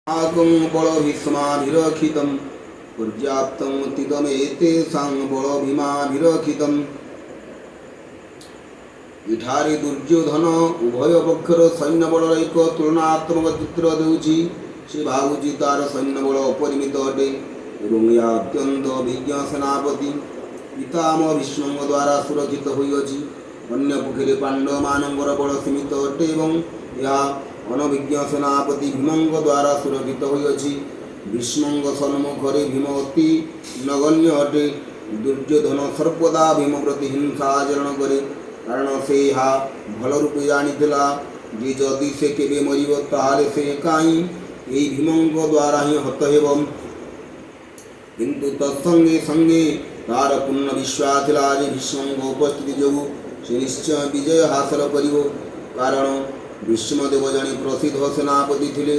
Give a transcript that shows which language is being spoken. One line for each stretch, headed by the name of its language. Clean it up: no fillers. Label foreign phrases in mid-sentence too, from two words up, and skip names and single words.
Sanskrit: आगं बलभीष्माभिरक्षितं पर्याप्तं तिदमेतेषां बलभीमाभिरक्षितम्
Odia: ଇଠାରେ ଦୁର୍ଯ୍ୟୋଧନ ଉଭୟ ପକ୍ଷର ସୈନ୍ୟବଳର ଏକ ତୁଳନାତ୍ମକ ଚିତ୍ର ଦେଉଛି। ସେ ଭାବୁଛି ତାର ସୈନ୍ୟବଳ ଅପରିମିତ ଅଟେ ଏବଂ ଯା ଅତ୍ୟନ୍ତ ଅଭିଜ୍ଞ ସେନାପତି ପିତାମହ ଭୀଷ୍ମଙ୍କ ଦ୍ୱାରା ସୁରକ୍ଷିତ ହୋଇଅଛି। ଅନ୍ୟ ପକ୍ଷରେ ପାଣ୍ଡବମାନଙ୍କର ବଳ ସୀମିତ ଅଟେ ଏବଂ ଯା ଅନଭିଜ୍ଞ ସେନାପତି ଭୀମଙ୍କ ଦ୍ୱାରା ସୁରକ୍ଷିତ ହୋଇଅଛି। ଭୀଷ୍ମଙ୍କ ସମ୍ମୁଖରେ ଭୀମ ଅତି ନଗଣ୍ୟ ଅଟେ। ଦୁର୍ଯ୍ୟୋଧନ ସର୍ବଦା ଭୀମ ପ୍ରତି ହିଂସା ଆଚରଣ କରେ, କାରଣ ସେ ହା ଭଲ ରୂପେ ଜାଣିଥିଲା ଯେ ଯଦି ସେ କେବେ ମରିବ ତାହାଲେ ସେ କାଇ ଏଇ ଭୀମଙ୍କ ଦ୍ୱାରା ହିଁ ହତ ହେବ। କିନ୍ତୁ ତତ୍ସଙ୍ଗେ ସଙ୍ଗେ ତାର ପୂର୍ଣ୍ଣ ବିଶ୍ୱାସ ଥିଲା ଯେ ଭୀଷ୍ମଙ୍କ ଉପସ୍ଥିତି ଯୋଗୁ ସେ ନିଶ୍ଚୟ ବିଜୟ ହାସଲ କରିବ, କାରଣ ଭୀଷ୍ମଦେବ ଜଣେ ପ୍ରସିଦ୍ଧ ସେନାପତି ଥିଲେ।